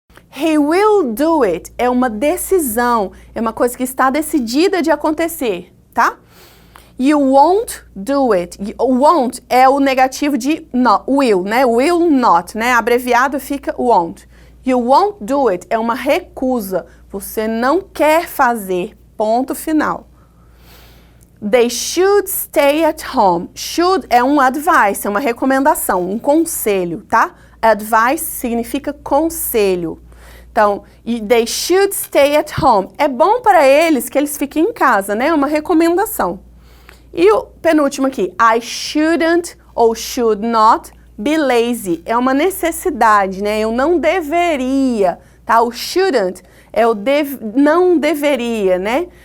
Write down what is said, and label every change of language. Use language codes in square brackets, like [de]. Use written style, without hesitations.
[en] He will do it [pt] é uma decisão, é uma coisa que está decidida de acontecer, tá? [en] You won't do it. Won't [pt] é o negativo de [en] not, will, né? Will not, né? [pt] Abreviado fica [en] won't. You won't do it [pt] é uma recusa. Você não quer fazer. Ponto final. [en] They should stay at home. [pt] Should é um advice, é uma recomendação, um conselho, tá? Advice significa conselho. [en] Então, they should stay at home. [pt] É bom para eles que eles fiquem em casa, né? É uma recomendação. E o penúltimo aqui, [en] I shouldn't ou should not be lazy. [pt] É uma necessidade, né? Eu não deveria, tá? O shouldn't é o não deveria, né?